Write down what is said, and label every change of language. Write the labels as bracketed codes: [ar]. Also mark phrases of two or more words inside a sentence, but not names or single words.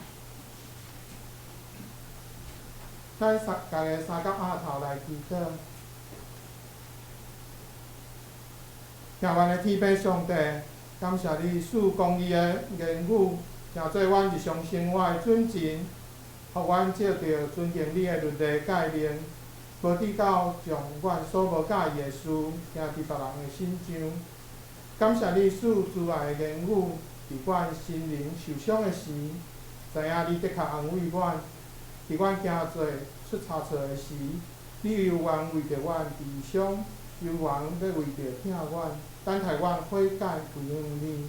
[nan] 咱家己三角额头来祈祷，仰望的天父上帝，感谢你赐公义的言语，成做阮日常生活的准绳，互阮照着尊敬你的律例诫命，无抵到将阮所无介意的事行伫别人的心上。感谢你赐慈爱的言语，伫阮心灵受伤的时，知影你的确安慰阮；伫阮行做出差错的时，你有愿为着阮治伤，有愿要为着疼阮，等待阮悔改归向你。